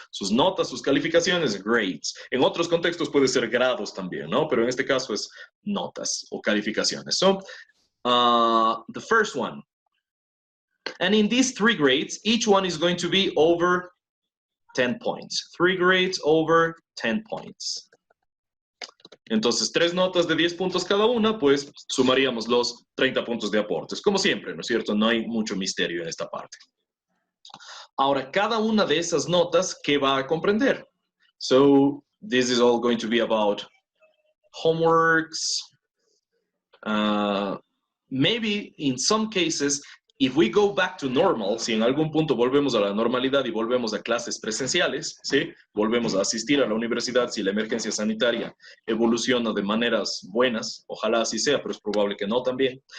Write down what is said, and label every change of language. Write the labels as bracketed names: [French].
[Spanish] Sus notas, sus calificaciones, grades. En otros contextos puede ser grados también, ¿no? Pero en este caso es notas o calificaciones. [English] So, the first one. And in these 3 grades, each one is going to be over 10 points. 3 grades over 10 points. [Spanish] Entonces, 3 notas de 10 puntos cada una, pues sumaríamos los 30 puntos de aportes. Como siempre, ¿no es cierto? No hay mucho misterio en esta parte. Ahora, cada una de esas notas, ¿qué va a comprender? [English] So, this is all going to be about homeworks. Maybe in some cases, if we go back to normal, [Spanish] si en algún punto volvemos a la normalidad y volvemos a clases presenciales, ¿sí? Volvemos a asistir a la universidad si la emergencia sanitaria evoluciona de maneras buenas, ojalá así sea, pero es probable que no también.